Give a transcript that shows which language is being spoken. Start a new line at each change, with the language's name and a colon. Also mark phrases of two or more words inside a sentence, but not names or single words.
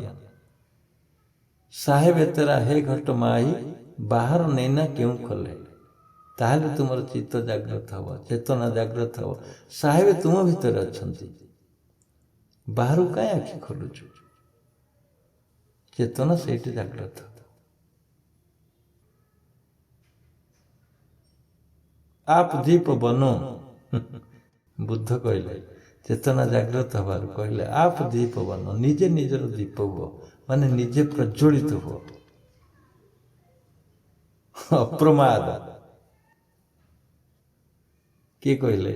Hindi: साहेब तेरा है घट माईं, बाहर नैना क्यों खोले।
Odia: ତାହେଲେ ତୁମର ଚିତ୍ତ ଜାଗ୍ରତ ହବ, ଚେତନା ଜାଗ୍ରତ ହବ। ସାହେବ ତୁମ ଭିତରେ ଅଛନ୍ତି, ବାହାରୁ କାହିଁ ଆଖି ଖୋଲୁଛୁ? ଚେତନା ସେଇଠି ଜାଗ୍ରତ ହବ।
Hindi: आप दीप बनो,
Odia: ବୁଦ୍ଧ କହିଲେ ଚେତନା ଜାଗ୍ରତ ହେବାରୁ କହିଲେ
Hindi: आप दीप बन,
Odia: ନିଜେ ନିଜର ଦୀପ ହୁଅ, ମାନେ ନିଜେ ପ୍ରଜ୍ୱଳିତ ହୁଅ। ଅପ୍ରମାଦ, କିଏ କହିଲେ?